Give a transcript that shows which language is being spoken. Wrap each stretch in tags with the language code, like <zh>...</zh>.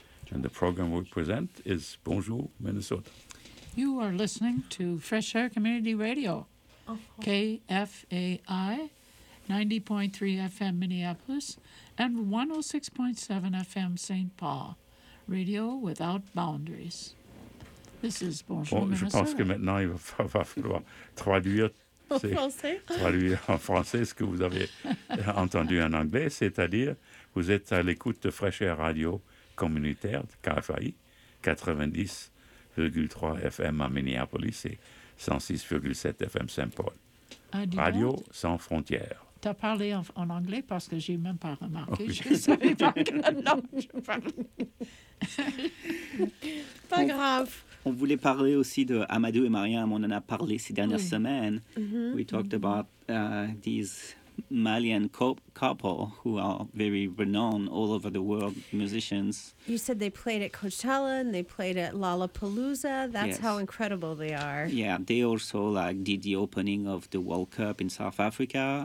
<en>And the program we present is Bonjour Minnesota. You are listening to Fresh Air Community Radio, KFAI 90.3 FM Minneapolis and 106.7 FM St. Paul. Radio without boundaries. This is Bonjour</en> <fr>bon,</fr> <en>Minnesota.</en> <fr>Je pense que maintenant, il va falloir traduire, c'est, français. Traduire en français ce que vous avez entendu en anglais, c'est-à-dire vous êtes à l'écoute de Fresh Air Radio communautaire de KFAI, 90,3 FM à Minneapolis et 106,7 FM St. Paul. Radio sans frontières. T'as parlé en anglais parce que j'ai même pas remarqué. Oh, oui. Je savais pas que la langue je parlais. Pas grave. On voulait parler aussi de Amadou et Mariam. On en a parlé ces dernières oui. semaines. Mm-hmm.</fr> <en>We talked mm-hmm. about these Malian couple who are very renowned all over the world musicians. You said they played at Coachella and they played at Lollapalooza. That's how incredible they are. Yeah, they also like did the opening of the World Cup in South Africa.</en>